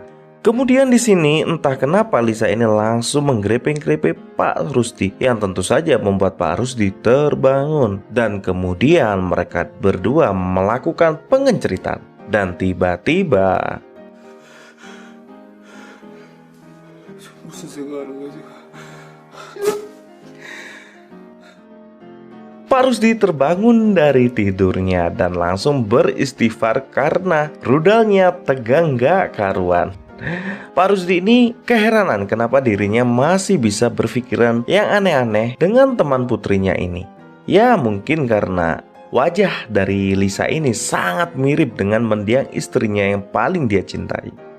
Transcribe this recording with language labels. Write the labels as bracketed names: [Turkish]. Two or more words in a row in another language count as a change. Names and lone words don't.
[Indonesian] Kemudian di sini entah kenapa Lisa ini langsung menggrepe-grepe Pak Rusdi, yang tentu saja membuat Pak Rusdi terbangun. Dan kemudian mereka berdua melakukan pengenceritan. Dan tiba-tiba [Korean] 무슨 생각하는 거지? [Indonesian] Pak Rusdi terbangun dari tidurnya dan langsung beristighfar karena rudalnya tegang gak karuan. Pak Rusdi ini keheranan kenapa dirinya masih bisa berpikiran yang aneh-aneh dengan teman putrinya ini. Ya mungkin karena wajah dari Lisa ini sangat mirip dengan mendiang istrinya yang paling dia cintai.